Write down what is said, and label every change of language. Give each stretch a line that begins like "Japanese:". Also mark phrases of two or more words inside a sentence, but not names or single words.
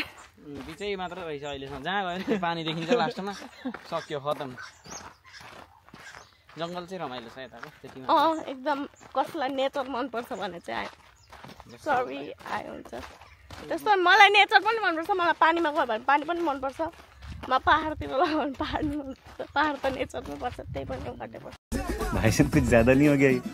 Nepali: बिचै मात्र रहेछ अहिलेसम्म जहाँ गयो नि पानी देखिन्छ लास्टमा सक्यो खतम जङ्गल चाहिँ रमाइलो छ यताको त्यतिमा एकदम कसलाई नेचर मनपर्छ भने चाहिँ सरी आयो हुन्छ त्यस्तो मलाई नेचर पनि मनपर्छ मलाई पानीमा गयो भने पानी पनि मनपर्छ म पहाडतिर गयो भने पहाड नि मनपर्छ पहाड त नेचरमै पर्छ त्यही पनि घटे पर्छ
Hindi: भाई साहब कुछ ज्यादा नहीं हो गया ये?